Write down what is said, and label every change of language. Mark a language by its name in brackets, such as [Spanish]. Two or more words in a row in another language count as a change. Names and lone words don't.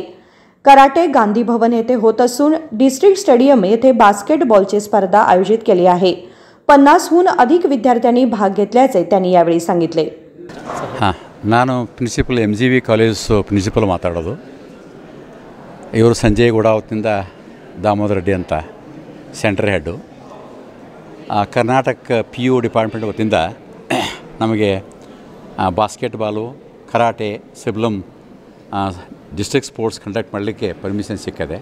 [Marathi] कराटे गांधी भवन येथे होत असून डिस्ट्रिक्ट स्टेडियम येथे बास्केटबॉलची स्पर्धा आयोजित केली आहे. 50हून अधिक विद्यार्थ्यांनी भाग घेतल्याचे त्यांनी यावेळी सांगितले. [Kannada] ನಾನು ಪ್ರಿನ್ಸಿಪಲ್ MGV ಕಾಲೇಜ್ ಪ್ರಿನ್ಸಿಪಲ್ ಮಾತಾಡೋದು. ಇವರು ಸಂಜಯ್ ಗುಡಾವತ್ನಿಂದ ದಾಮೋದರ್ ರೆಡ್ಡಿ ಅಂತ [English] center head. [Kannada] ಕರ್ನಾಟಕ PU ಡಿಪಾರ್ಟ್ಮೆಂಟ್ ವತಿಯಿಂದ ನಮಗೆ ಬಾಸ್ಕೆಟ್ಬಾಲು, ಕರಾಟೆ, ಸಿಬ್ಲಮ್ [English] district sports conduct [Kannada] ಮಾಡಲಿಕ್ಕೆ ಪರ್ಮಿಷನ್ ಸಿಕ್ಕಿದೆ.